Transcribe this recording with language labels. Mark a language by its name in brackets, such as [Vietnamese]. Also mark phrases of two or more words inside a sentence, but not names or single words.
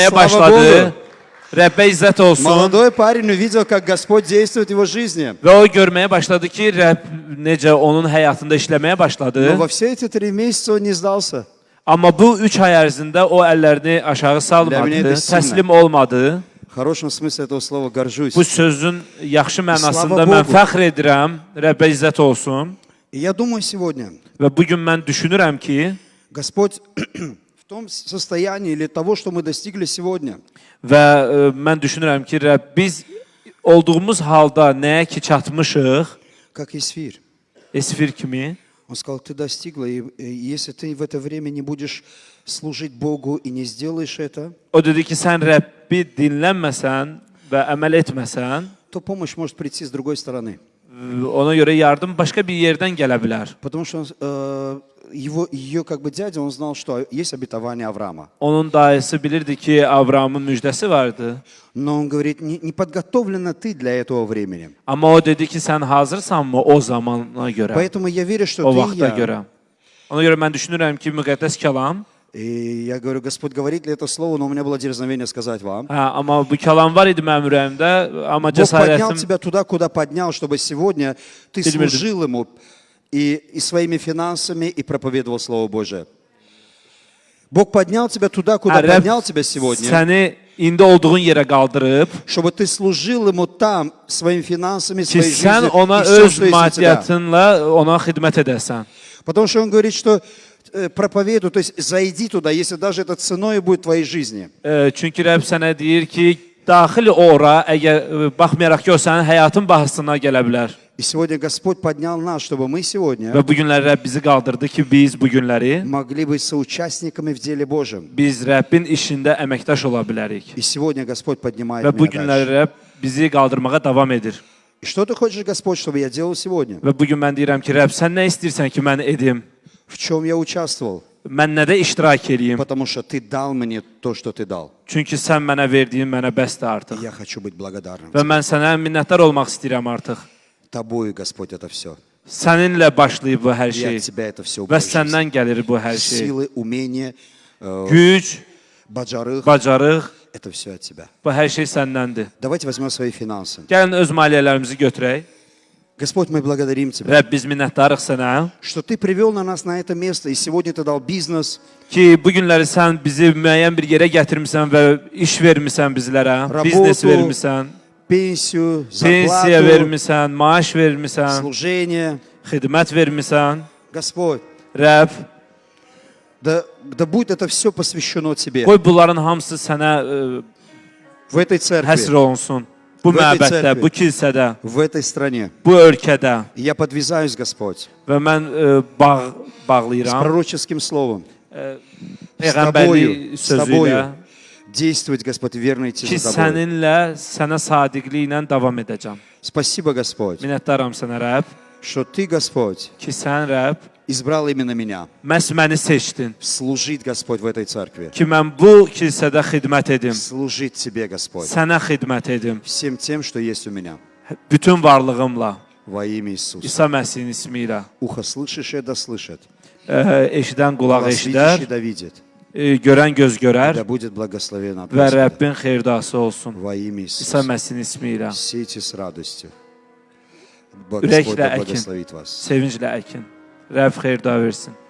[Russian] Слава [Azerbaijani] başladı. Rəbbə izzət olsun. [Russian] Молодой парень увидел, как Господь действует в его жизни. [Azerbaijani] Və o görməyə başladı ki, Rəbb necə onun həyatında işləməyə başladı. [Russian] Но во все эти 3 месяца он не сдался. [Azerbaijani] Amma bu 3 ay ərzində o əllərini aşağı salmadı, təslim olmadı. [Russian] В хорошем смысле этого слова горжусь. [Azerbaijani] Bu sözün yaxşı mənasında [Russian] Slava [Azerbaijani] mən [Russian] Bogu. [Azerbaijani] fəxr edirəm. Rəbbə izzət olsun. [Russian] И я думаю сегодня, [Azerbaijani] Və bu gün mən düşünürəm ki, [Russian] Господь в том состоянии или того, что мы достигли сегодня, [Azerbaijani] və mən düşünürəm ki, Rəbb biz olduğumuz halda nəyə ki çatmışıq, [Russian] как Исфир. [Azerbaijani] Esfir kimi, [Russian] Он сказал, ты достигла, и если ты в это время не будешь служить Богу и не сделаешь это, [Azerbaijani] o dedi ki, sən Rəbbi dinlənməsən və əməl etməsən, [Russian] то помощь может прийти с другой стороны. [Azerbaijani] ona görə yardım başqa bir yerdən gələ bilər. [Russian] Потому что ее как бы дядя, он знал, что есть обетование Авраама. [Azerbaijani] Onun dayısı bilirdi ki, Avramın müjdəsi vardı. [Russian] Но он говорит, не подготовлена ты для этого времени. [Azerbaijani] Amma o dedi ki, sən hazırsanmı o zamana görə, [Russian] Поэтому я верю, что [Azerbaijani] o [Russian] ты и [Azerbaijani] vaxta [Russian] я. [Azerbaijani] görə. Ona görə mən düşünürəm ki, müqəddəs kəlam, [Russian] И я говорю, Господь говорит ли это слово, но у меня было дерзновение сказать вам. [Azerbaijani] amma bu kəlam var idi mənim ürəyimdə, amma [Russian] Бог поднял [Azerbaijani] cəsarətim [Russian] тебя туда, куда поднял, чтобы сегодня ты [Azerbaijani] Bilmirdim. [Russian] служил Ему и своими финансами, и проповедовал Слово Божие. Бог поднял тебя туда, куда [Azerbaijani] Rəbb [Russian] поднял тебя сегодня, [Azerbaijani] səni indi olduğun yerə qaldırıb [Russian] чтобы ты служил Ему там своими финансами, [Azerbaijani] ki, [Russian] своей [Azerbaijani] sən [Russian] жизнью [Azerbaijani] ona [Russian] и всем, [Azerbaijani] öz [Russian] что есть у тебя. [Azerbaijani] maddiyyatınla ona xidmət edəsən. [Russian] Потому что Он говорит, что проповедуй, то есть зайди туда, если даже это ценой будет твоей жизни. [Azerbaijani] Çünki Rəbb sənə deyir ki, daxil ora, əgər baxmayaraq ki, o sənin həyatın bahasına gələ bilər. [Russian] И сегодня Господь поднял нас, чтобы мы сегодня [Azerbaijani] Və bu günləri Rəbb bizi qaldırdı ki, biz bu günləri [Russian] могли быть соучастниками в деле Божьем. [Azerbaijani] biz Rəbbin işində əməkdaş ola bilərik. [Russian] И сегодня Господь поднимает [Azerbaijani] Və bu [Russian] меня [Azerbaijani] günləri [Russian] дальше. [Azerbaijani] Rəbb bizi qaldırmağa davam edir. [Russian] И что ты хочешь, Господь, чтобы я делал сегодня? [Azerbaijani] Və bu gün mən deyirəm ki, Rəbb, sən nə istəyirsən ki, mən edim? [Russian] В чем я участвовал? [Azerbaijani] Mən nədə iştirak edeyim? [Russian] Потому что ты дал мне то, что ты дал. [Azerbaijani] Çünki sən mənə verdiyin mənə bəsdir [Russian] И [Azerbaijani] artıq. [Russian] я хочу быть благодарным. [Azerbaijani] Və mən sənə minnətdar olmaq istəyirəm artıq. [Russian] Тобою, Господь, это все. [Azerbaijani] Səninlə başlayıb bu hər [Russian] И [Azerbaijani] şey. [Russian] от Тебя это все. [Azerbaijani] Və səndən gəlir bu hər şey. [Russian] Силы, умения, [Azerbaijani] Güc, баджарых, bacarıq, [Russian] это все от Тебя. [Azerbaijani] bu hər şey səndəndir. [Russian] Давайте возьмем свои финансы. [Azerbaijani] Gəlin öz maliyyələrimizi götürək. [Russian] Господь, мы благодарим Тебя, [Azerbaijani] Rəbb, biz minnətdarıq sənə [Russian] что Ты привел нас на это место, и сегодня Ты дал бизнес, [Azerbaijani] ki, bu günləri sən bizi müəyyən bir yerə gətirmisən və iş vermisən bizlərə, biznes [Russian] Работу, [Azerbaijani] vermisən, [Russian] пенсию, [Azerbaijani] pensiya [Russian] зарплату, [Azerbaijani] vermisən, maaş vermisən, [Russian] служение. [Azerbaijani] xidmət vermisən. [Russian] Господь, [Azerbaijani] Rəbb, [Russian] да будет это все посвящено Тебе [Azerbaijani] qoy bunların hamısı sənə [Russian] в этой церкви, [Azerbaijani] həsr olunsun. Bu Bu məbəddə, [Russian] церкви. [Azerbaijani] bu kilsədə, [Russian] в этой стране. [Azerbaijani] bu ölkədə [Russian] И я подвязаюсь, Господь, [Azerbaijani] və mən [Russian] с [Azerbaijani] bağlayıram [Russian] пророческим словом, [Azerbaijani] Peyğəmbərlik [Russian] с Тобою [Azerbaijani] sözü ilə [Russian] действовать, Господь, верно идти [Azerbaijani] ki, [Russian] за Тобой. [Azerbaijani] səninlə, sənə sadiqliklə davam edəcəm. [Russian] Спасибо, Господь, [Azerbaijani] Minnətdaram sənə, Rəbb, [Russian] что Ты, Господь, [Azerbaijani] ki, sən, Rəbb, [Russian] избрал именно меня [Azerbaijani] məhz məni seçdin [Russian] служить, Господь, в этой церкви, [Azerbaijani] ki, mən bu kilsədə xidmət edim, [Russian] служить Тебе, Господь, [Azerbaijani] sənə xidmət edim, [Russian] всем тем, что есть у меня, [Azerbaijani] bütün varlığımla, [Russian] во имя Иисуса. [Azerbaijani] İsa Məsihin ismi ilə. [Russian] Ухо слышащее да слышит, [Azerbaijani] Eşidən qulaq [Russian] глаз [Azerbaijani] eşidər, [Russian] видящий да видит, [Azerbaijani] görən göz görər [Russian] да будет благословен от [Azerbaijani] və [Russian] Господа. [Azerbaijani] Rəbbin xeyrdası olsun. [Russian] Во имя [Azerbaijani] İsa [Russian] Иисуса. [Azerbaijani] Məsihin ismi ilə. [Russian] Сейте с радостью. [Azerbaijani] Ürəklə [Russian] Господь да [Azerbaijani] əkin, [Russian] благословит вас. [Azerbaijani] sevinclə əkin. Rəbb xeyirda versin.